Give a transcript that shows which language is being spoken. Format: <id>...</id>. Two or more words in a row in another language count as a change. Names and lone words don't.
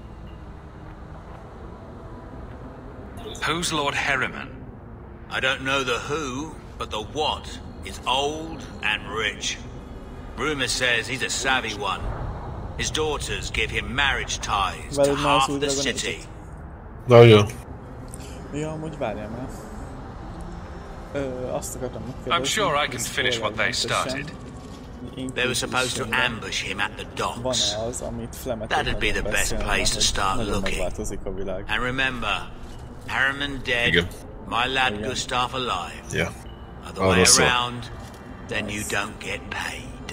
<en>Who's Lord Harryman? I don't know the who, but the what is old and rich. Rumour says he's a savvy one. His daughters give him marriage ties to half the city.</en> <hu>Nagyon. Ja, amúgy várjál már. Azt akartam megkérdezni.</hu> <en>I'm sure I can finish what they started. They were supposed to ambush him at the docks.</en> <hu>Van-e az, amit Flemet</hu> <en>That'd be the best place to start looking. And remember, Harriman dead, my lad Gustav alive. Yeah. Other way around, then you don't get paid.</en>